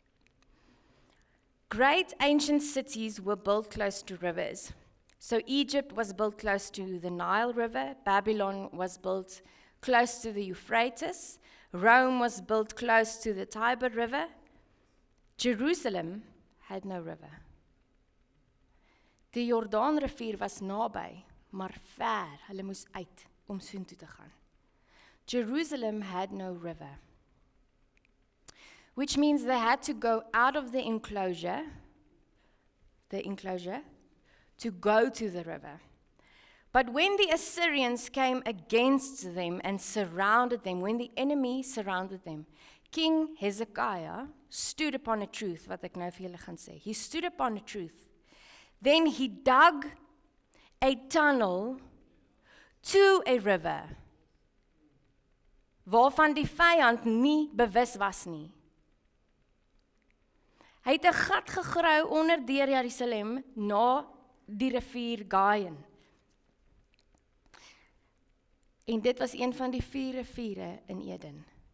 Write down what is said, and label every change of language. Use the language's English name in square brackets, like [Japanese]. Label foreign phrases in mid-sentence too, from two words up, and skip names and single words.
[English] Great ancient cities were built close to rivers. So Egypt was built close to the Nile River, Babylon was built close to the Euphrates, Rome was built close to the Tiber River. Jerusalem had no river. [Afrikaans] Die Jordaanrivier was naby, maar ver, hulle moes uit om soontoe te gaan. [English] Jerusalem had no river, which means they had to go out of the enclosure, to go to the river. But when the Assyrians came against them and surrounded them, when the enemy surrounded them, King Hezekiah stood upon a truth, [Afrikaans] wat ek nou vir julle gaan sê. [English] He stood upon a truth. Then he dug a tunnel to a river, [Afrikaans] waarvan die vyand nie bewus was nie. Hy het 'n gat gegrou onder deur Jerusalem na die rivier Gaien. En dit was een van die 4 riviere in Eden.